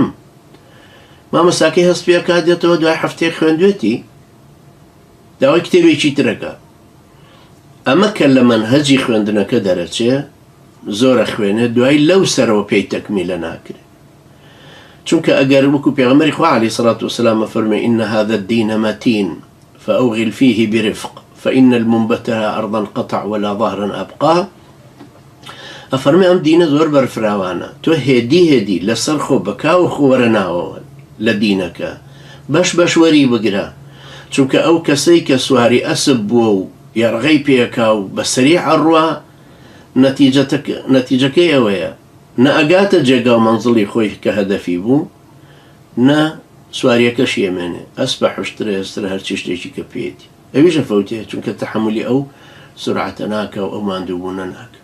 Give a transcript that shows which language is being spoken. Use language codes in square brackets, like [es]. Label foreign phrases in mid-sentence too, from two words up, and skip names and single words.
[ckb] مامۆستاکەی هەست پێکا دێتەوە دوای هەفتەیە خوێندوێتی، داوای کتێبێکی ترەکە. ئەمە کە لە مەنهەجی خوێندنەکە دەرەچێ، زۆرە خوێنێت، دوای لەو سەرەوە پێی تەکمیلە ناکرێت. چونکە ئەگەر وەکو پێغەمبەری خوا [ar] عەلەیهی سەڵات وسەلام [ckb] فەرمێ [ar] ئین هذا الدین مەتین فأوغل فيه برفق فإن المنبتها أرضا قطع ولا ظهرا أبقى، [ckb] ئەفەرمێ ئەم دینە زۆر بەرفراوانە، تۆ هێدی لەسەر خۆ بەکاو خۆ وەرە ناوەوە لە دینەکە، بەش بەش وەری بگرە، چونکە ئەو کەسەی کە سواری ئەسب بووە و یارغەی پێکا و بە سەریع ئەڕوا، نەتیجەکەی ئەوەیە نە ئەگاتە جێگا و مەنزڵی خۆی کە هەدەفی بوو، نە سواریەکەش ئێمێنێ، ئەس بە حوشترە هێسترە هەرچی شتێکی کە پێێتی، ئەویشە فەوتێ، چونکە تەحەمولی ئەو سورعەتە ناکە و ئەو ماندووبوونە ناکە.